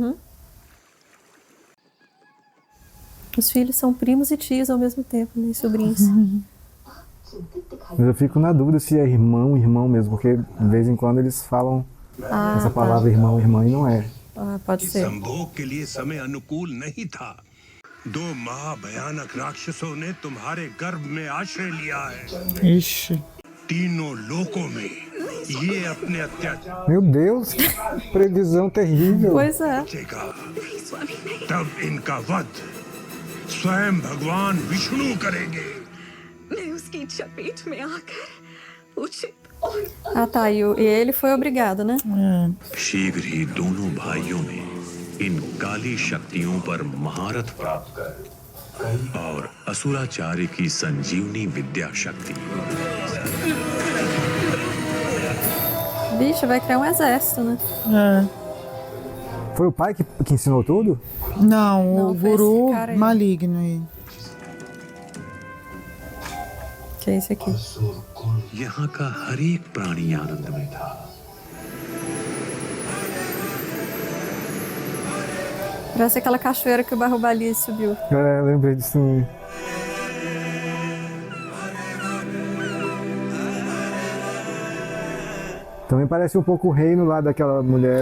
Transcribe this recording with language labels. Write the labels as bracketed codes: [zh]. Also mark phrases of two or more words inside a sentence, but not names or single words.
[pt] Os filhos são primos e tios ao mesmo tempo, né? E sobrinhos. Mas eu fico na dúvida se é irmão mesmo, porque de vez em quando eles falam essa palavra irmão, irmã, e não é. Ah, pode ser. [hi] संभोग के लिए समय अनुकूल नहीं था। दो महाभयानक राक्षसों ने तुम्हारे गर्भ में आश्रय लिया है। [pt] Ixi. [hi] तीनों लोकों में ये अपने अत्याचार [pt] Meu Deus, que previsão terrível. Pois é. [hi] का तब इनका वध स्वयं भगवान विष्णु करेंगे। मैं उसकी चपेट में आकर उचित [pt] Ah, tá. E ele foi obrigado, né? [hi] शीघ्र ही दोनों भाइयों ने इन काली शक्तियों पर महारत प्राप्त कर और असुराचार्य की संजीवनी विद्या शक्ति [pt] Bicho, vai criar um exército, né? É. Foi o pai que ensinou tudo? Não, Não, o foi esse guru cara aí. maligno aí. Que é esse aqui. [hi] यहाँ का हर एक प्राणी आनंद में था। [pt] Parece aquela cachoeira que o Barrobali subiu. É, lembrei disso também. Também parece um pouco o reino lá daquela mulher.